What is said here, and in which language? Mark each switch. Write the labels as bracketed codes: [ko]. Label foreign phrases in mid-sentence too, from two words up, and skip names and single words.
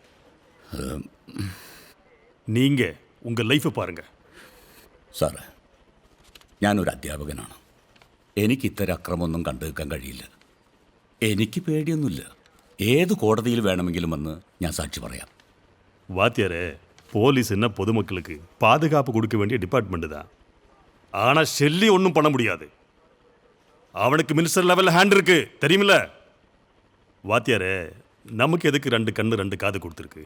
[ta] நீங்க உங்க லைஃபை பாருங்க. [ml] സാറേ, ഞാനൊരു അധ്യാപകനാണ്. എനിക്ക് ഇത്തരം അക്രമമൊന്നും കണ്ടു നിൽക്കാൻ കഴിയില്ല. എനിക്ക് പേടിയൊന്നുമില്ല. ഏത് കോടതിയിൽ വേണമെങ്കിലും വന്ന് ഞാൻ സാക്ഷി പറയാം. [ta] வாத்தியாரே, போலீஸ் என்ன பொதுமக்களுக்கு பாதுகாப்பு கொடுக்க வேண்டிய டிபார்ட்மெண்ட் தான். ஆனா ஷெல்லி ஒன்றும் பண்ண முடியாது. அவனுக்கு [en] minister levelil [ta] ஹேண்ட் இருக்கு, தெரியுமில்ல? வாத்தியாரே, நமக்கு எதுக்கு 2 கண்ணு 2 காது கொடுத்துருக்கு?